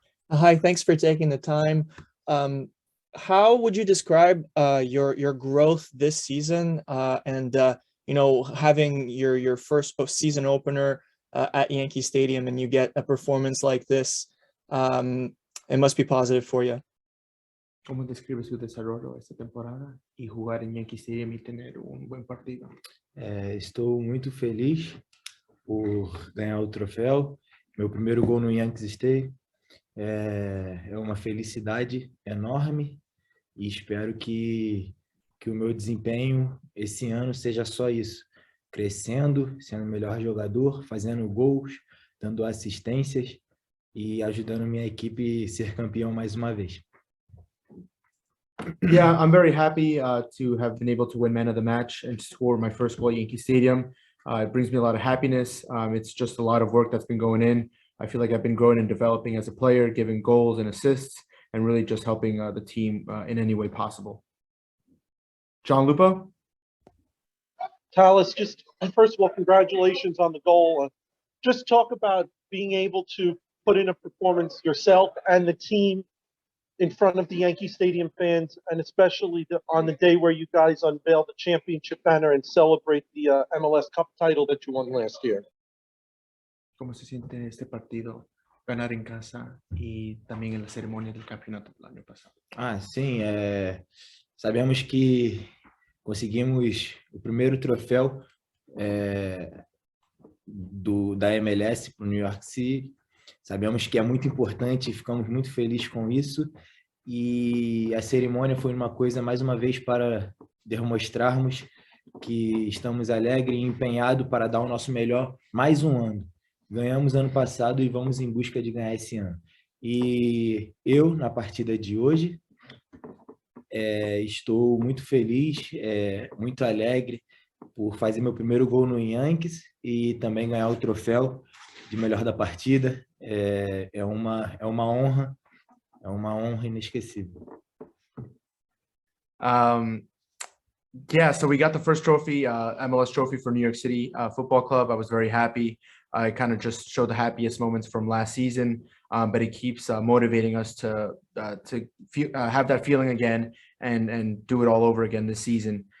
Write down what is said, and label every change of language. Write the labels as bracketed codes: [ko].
[en] Hi, thanks for taking the time. How would you describe your growth this season, and having your first season opener at Yankee Stadium, and you get a performance like this? It must be positive for you. [es] ¿Cómo describe su desarrollo esta temporada y jugar en Yankee Stadium y tener un buen partido? [pt] Estou muito feliz por ganhar o troféu. Meu primeiro gol no Yankees Stadium é uma felicidade enorme e espero que o meu desempenho esse ano seja só isso, crescendo, sendo o melhor jogador, fazendo gols, dando assistências e ajudando minha equipe a ser campeão mais uma vez. [en] Yeah, I'm very happy to have been able to win man of the match and score my first goal at Yankee Stadium. It brings me a lot of happiness. It's just a lot of work that's been going in. I feel like I've been growing and developing as a player, giving goals and assists, and really just helping the team in any way possible. John Lupo? Tallis, just first of all, congratulations on the goal. Just talk about being able to put in a performance yourself and the team in front of the Yankee Stadium fans, and especially on the day where you guys unveil the championship banner and celebrate the MLS Cup title that you won last year. [es] ¿Cómo se siente este partido? Ganar en casa y también en la ceremonia del campeonato del año pasado. [pt] Sim, sabemos que conseguimos o primeiro troféu da MLS para o New York City. Sabemos que é muito importante, ficamos muito felizes com isso. E a cerimônia foi uma coisa, mais uma vez, para demonstrarmos que estamos alegres e empenhados para dar o nosso melhor mais um ano. Ganhamos ano passado e vamos em busca de ganhar esse ano. E eu, na partida de hoje, estou muito feliz, muito alegre por fazer meu primeiro gol no Yankees e também ganhar o troféu de melhor da partida. É uma honra inesquecível. [en] Yeah, so we got the first trophy, MLS trophy for New York City Football Club. I was very happy. I kind of just showed the happiest moments from last season, but it keeps motivating us to have that feeling again and do it all over again this season.